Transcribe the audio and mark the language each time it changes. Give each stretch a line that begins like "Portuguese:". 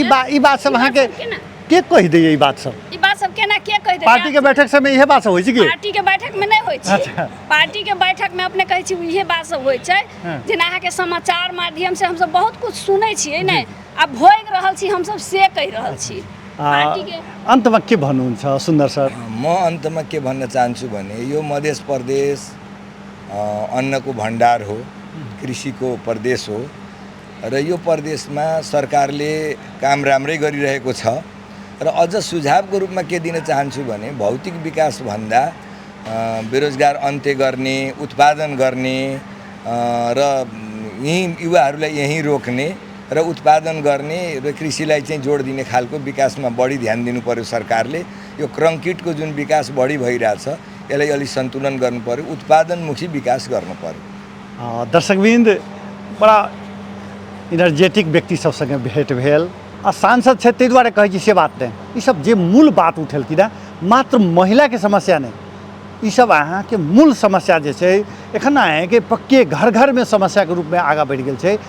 Maithili: ई बात सब अहाँ के कह दैए ई बात सब केना के कह दे पार्टी के बैठक सब में इहे बात सब होइ छै कि पार्टी के बैठक में नहीं होइ छै पार्टी के बैठक में अपने कहै छी इहे बात सब होइ छै जेना अहाँ के समाचार माध्यम से हम सब बहुत कुछ सुनै छियै ने आ भोग रहल छी हम सब से कह रहल छी पार्टी के
Nepali: अन्तमा के भन्नुहुन्छ सुन्दर सर? म अन्तमा के भन्न चाहन्छु भने यो मध्य प्रदेश अन्नको भण्डार हो, कृषिको प्रदेश हो र यो प्रदेशमा सरकारले काम राम्रै गरिरहेको छ र अझ सुझावको रूपमा के दिन चाहन्छु भने भौतिक विकासभन्दा बेरोजगार अन्त्य गर्ने, उत्पादन गर्ने र यहीँ युवाहरूलाई यहीँ रोक्ने र उत्पादन गर्ने र कृषिलाई चाहिँ जोड दिने खालको विकासमा बढी ध्यान दिनु पर्यो सरकारले। यो क्रङ्किटको जुन विकास बढी भइरहेछ यसलाई अलि सन्तुलन गर्नु पर्यो, उत्पादनमुखी विकास गर्नु पर्यो।
Maithili: दर्शकवृन्द, बड़ा इनर्जेटिक व्यक्ति सबसँग भेट भेल। सांसद छै ताहि दुआरे कहै छी से बात नहीं, ई सब जे मूल बात उठेलखिन हँ, मात्र महिला के समस्या नहीं, ई सब अहाँ के मूल समस्या जे छै एखन है कि पक्के घर घर में समस्या के रूप में आगा बढ़ गेल छै।